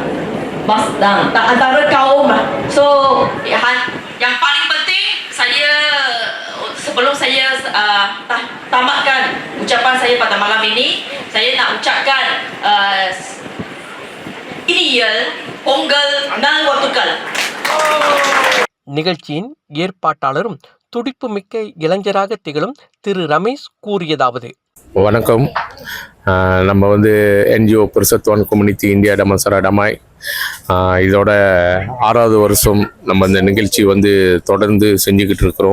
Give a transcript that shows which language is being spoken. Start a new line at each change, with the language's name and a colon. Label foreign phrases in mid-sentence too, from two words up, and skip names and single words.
Malay: So yang paling penting, sebelum saya tamatkan ucapan saya pada malam ini, saya nak ucapkan
Tamil: இனிய பொங்கல் நல்வாழ்த்துக்கள். நிகழ்ச்சியின் ஏற்பாட்டாளரும் துடிப்புமிக்க இளைஞராக திகழும் திரு ரமேஷ் கூறியதாவது: வணக்கம். நம்ம என்ஜிஓ புருஷத்வான் கம்யூனிட்டி இந்தியா டமன்சாரா டமாய் இதோட 6வது வருஷம் நம்ம இந்த நிகழ்ச்சி தொடர்ந்து செஞ்சுக்கிட்டு இருக்கிறோம்.